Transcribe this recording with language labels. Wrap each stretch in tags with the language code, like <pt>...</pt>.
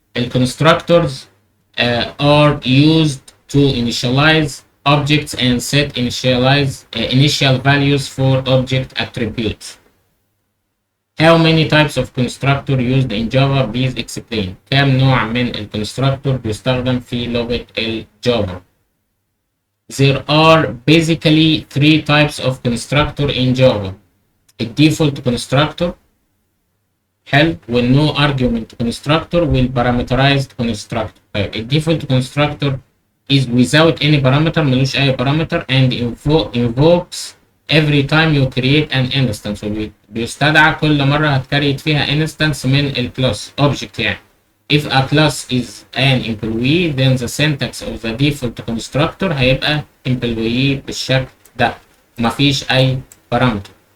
<en>Constructors are used to initialize objects and set initial values for object attributes. How many types of constructor used in Java? Please explain.</en> <ar>كم نوع من الكونستراكتور بيستخدم في لغة الجافا؟</ar> <en>There are basically three types of constructor in Java.</en> <ar>الديفولت كونستراكتور حلو، والنو ارجيومنت كونستراكتور، والبارامترايزد كونستراكتور. طيب الديفولت كونستراكتور</ar> <en>is without any parameter،</en> <ar>ملوش اي parameter</ar> <en>and invokes every time you create an instance،</en> <ar>وبيستدعى كل مرة هتكريت فيها instance من الكلاس object يعني.</ar> <en>if a class is an employee then the syntax of the default constructor هيبقى employee بالشكل ده،</en> <ar>مفيش اي parameter.</ar>